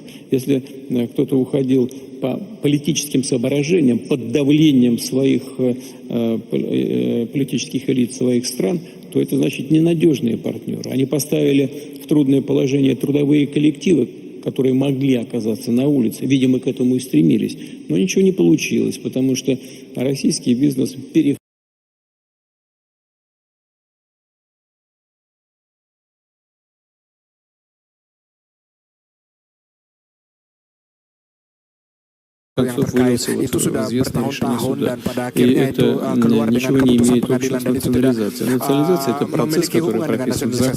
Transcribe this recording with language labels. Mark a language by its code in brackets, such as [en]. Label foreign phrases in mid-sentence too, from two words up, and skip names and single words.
[ru] Если кто-то уходил по политическим соображениям, под давлением своих политических элит своих стран, то это значит ненадежные партнеры. Они поставили в трудное положение трудовые коллективы, которые могли оказаться на улице. Видимо, к этому и стремились. Но ничего не получилось, потому что российский бизнес [id] yang terkait itu sudah bertahun-tahun dan pada akhirnya itu keluar dengan keputusan pengadilan dan itu tidak memiliki hubungan dengan nasionalisasi.